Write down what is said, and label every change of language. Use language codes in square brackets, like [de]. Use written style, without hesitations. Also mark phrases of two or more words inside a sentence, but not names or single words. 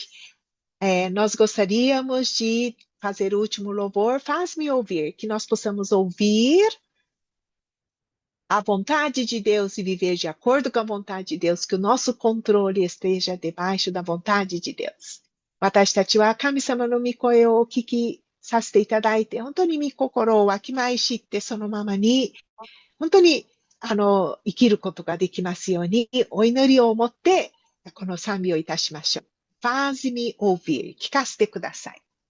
[pt] É, nós gostaríamos de fazer o último louvor, faz-me ouvir, que nós possamos ouvir a vontade de Deus e viver de acordo com a vontade de Deus, que o nosso controle esteja debaixo da vontade de Deus. [ja] 私たちは神様の御声をお聞きさせていただいて、本当に御心をわきまえ知って、そのままに本当に、生きることができますように、お祈りを持って、この賛美をいたしましょう。 [pt] Faz-me ouvir. [ja] 聞かせてください。